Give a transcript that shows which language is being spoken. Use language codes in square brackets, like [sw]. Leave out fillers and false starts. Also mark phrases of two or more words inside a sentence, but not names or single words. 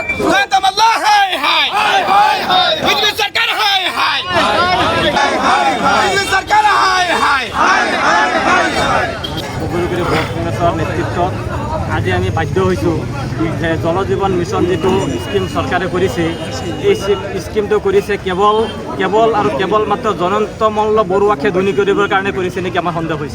[hi] खत्म अल्लाह हाय हाय हाय हाय बिजली सरकार हाय हाय बिजली सरकार हाय हाय [as] উপযোগী ব্লক কংগ্ৰেছৰ নেতৃত্বত আজি আমি বাধ্য হৈছোঁ যে জল জীৱন মিছন যিটো স্কিম চৰকাৰে কৰিছে এই স্কিমটো কৰিছে কেৱল মাত্ৰ জয়ন্ত মল্ল বৰুৱাকে ধনী কৰিবৰ কাৰণে কৰিছে নেকি আমাৰ সন্দেহ হৈছে।